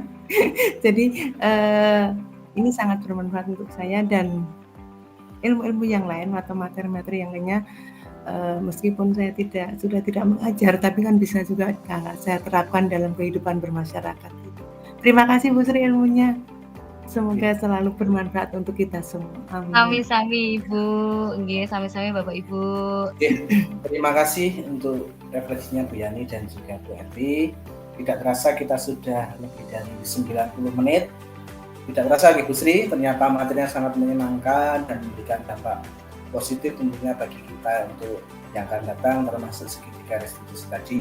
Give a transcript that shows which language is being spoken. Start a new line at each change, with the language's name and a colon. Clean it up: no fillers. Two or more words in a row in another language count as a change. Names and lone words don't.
Indonesian: Jadi ini sangat bermanfaat untuk saya, dan ilmu-ilmu yang lain atau materi-materi yang lainnya meskipun saya sudah tidak mengajar, tapi kan bisa juga saya terapkan dalam kehidupan bermasyarakat. Terima kasih Bu Sri ilmunya. Semoga selalu bermanfaat untuk kita semua. Amin.
Javanese: Sami-sami Ibu, nggih, sami-sami Bapak Ibu.
Indonesian: Terima kasih untuk refleksinya Bu Yani dan juga Bu Ervi. Tidak terasa kita sudah lebih dari 90 menit. Tidak terasa Bu Sri, ternyata materinya sangat menyenangkan dan memberikan dampak positif tentunya bagi kita untuk yang akan datang, termasuk segitiga restitusi tadi.